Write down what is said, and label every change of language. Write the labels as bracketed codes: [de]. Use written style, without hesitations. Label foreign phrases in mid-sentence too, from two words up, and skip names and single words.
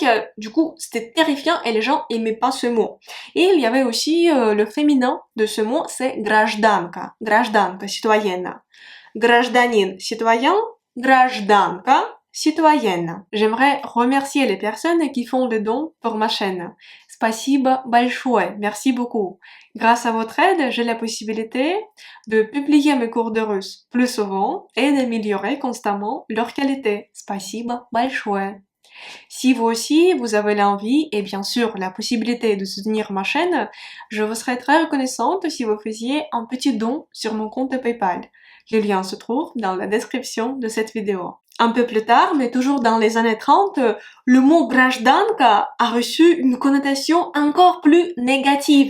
[fr] Du coup, c'était terrifiant et les gens aimaient pas ce mot. Et il y avait aussi le féminin de ce mot, c'est гражданка, citoyenne. Гражданин, citoyen, гражданка, citoyenne. J'aimerais remercier les personnes qui font le don pour ma chaîne. [ru] Спасибо большое. [fr] Merci beaucoup. Grâce à votre aide, j'ai la possibilité de publier mes cours de russe plus souvent et d'améliorer constamment leur qualité. [ru] Спасибо большое. [fr] Si vous aussi, vous avez l'envie et bien sûr la possibilité de soutenir ma chaîne, je vous serais très reconnaissante si vous faisiez un petit don sur mon compte PayPal. Le lien se trouve dans la description de cette vidéo. Un peu plus tard, mais toujours dans les années 30, le mot гражданка a reçu une connotation encore plus négative.